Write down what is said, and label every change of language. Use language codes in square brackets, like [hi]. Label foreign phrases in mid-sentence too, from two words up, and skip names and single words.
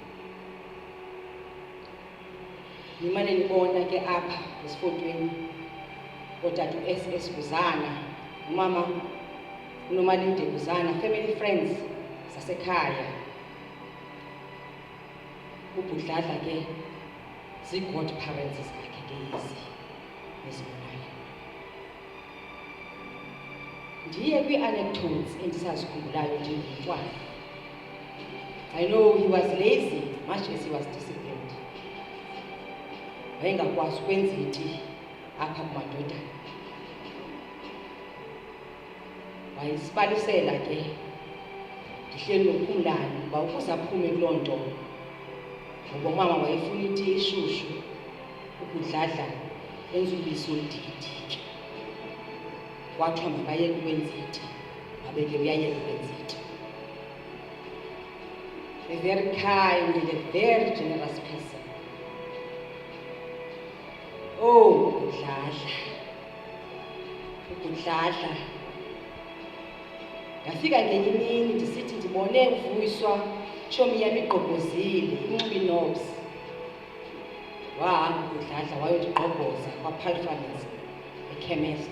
[xh] Nimane nibona ke apha esifotweni otata uSS Buzana, umama uNomalinde Buzana, [en] family friends sasekhaya. [xh] uDladla ke zii-godparents zakhe ke ezi nezibonayo. Ndiye kwi-anecdotes endisazikhumbulayo njengomntwana. [en] I know he was lazy much as he was disciplined. [xh] Wayengakwazi ukwenza iti apha kumadodana. Wayesibalisela ke ndihleli noPhumlani uba ukuze aphume kuloo nto, ngoba umama wayefuna iti eshushu, uDladla enza ubisi oludikidiki. Kwathiwa makayeke ukwenza iti, wabeke uyayeka ukwenza iti. [en] A very kind and a very generous person. [xh] Oh, uDladla. Ngafika ngenye imini ndisithi ndibone uVuyiswa tshomi yami igqobhozile, inxiba inobs. Wahamba uDladla wayondigqobhoza kwaPalpharmacy ekhemist.